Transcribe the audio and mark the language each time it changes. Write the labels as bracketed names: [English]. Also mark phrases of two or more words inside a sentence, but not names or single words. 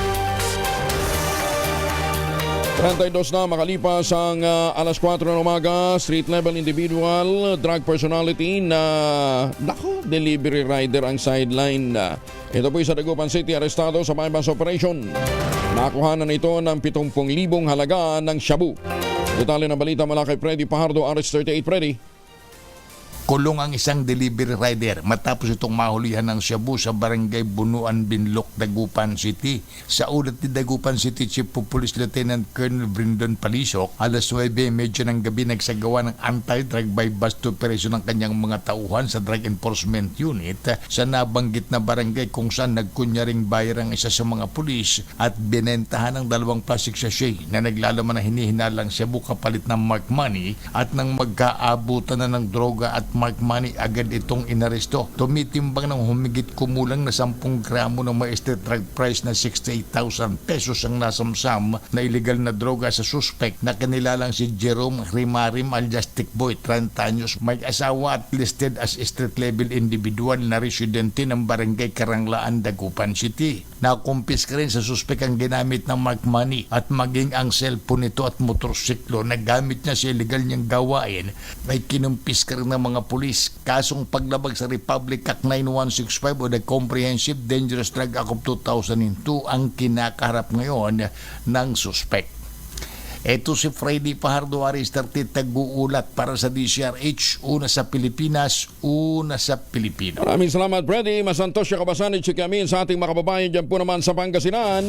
[Filipino] 32 na makalipas ang alas 4 ng umaga, [English] street level individual, drug personality [Filipino] na [English] delivery rider [Filipino] ang sideline. Ito po sa Dagupan City, arestado sa [English] bypass operation. [Filipino] Nakuhanan ito ng 70,000 halaga ng shabu. Detalye ng balita mula kay Freddy Pajardo, RS38. Freddy. Kulong ang isang [English] delivery rider [Filipino] matapos itong mahulihan ng shabu sa barangay Bunuan, Binloc, Dagupan City. Sa ulat ni Dagupan City Chief of Police Lieutenant Colonel Brindon Palisok, alas 9:30 ng gabi nagsagawa ng [English] anti-drug by bust operation [Filipino] ng kanyang mga tauhan sa Drug Enforcement Unit sa nabanggit na barangay kung saan nagkunyaring bayar ang isa sa mga pulis at binentahan ng 2 [English] plastic sachet [Filipino] na naglalaman na hinihinalang shabu kapalit ng [English] mark money [Filipino] at nang magkaabutan na ng droga at [English] mark money [Filipino] agad itong inaresto. Tumitimbang ng humigit kumulang na 10 gramo ng may [English] street drug price [Filipino] na 68,000 pesos ang nasamsam na illegal na droga sa suspect na kanilalang si Jerome Rimarim alias Tikboy, 30 anyos, may asawa at [English] listed as street level individual [Filipino] na residente ng barangay Karanglaan, Dagupan City. Nakumpiska rin sa suspect ang ginamit ng [English] mark money [Filipino] at maging ang cellphone nito at motorsiklo na gamit niya sa illegal niyang gawain ay kinumpiska rin ng mga pulis. Kasong paglabag sa Republic Act 9165 o the Comprehensive Dangerous Drug Act of 2002 ang kinakaharap ngayon ng suspect. Ito si Freddy Pajardo, RS38, tag-uulat para sa DCRH, una sa Pilipinas, una sa Pilipino. Maraming salamat, Freddy. Masantos siya kabasan at Chikamin sa ating mga kababayan dyan po naman sa Pangasinan.